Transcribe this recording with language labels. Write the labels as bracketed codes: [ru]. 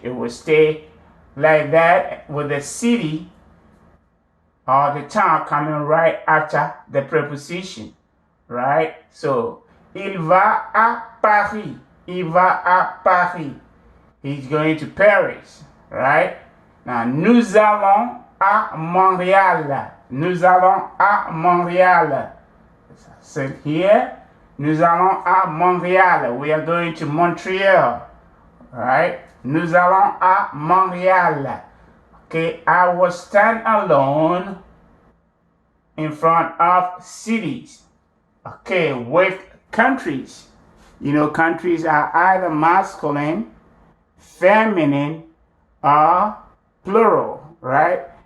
[en] It will stay like that with the city or the town coming right after the preposition, right? [fr] So, il va à Paris. Il va à Paris. [en] He's going to Paris, right? [fr] Now, nous allons à Montréal. Nous allons à Montréal. [en] So here, [fr] nous allons à Montréal. [en] We are going to Montreal, right? [fr] Nous allons à Montréal. [en] Okay, I will stand alone in front of cities. Okay, with countries. You know, countries are either masculine, feminine, or plural, right?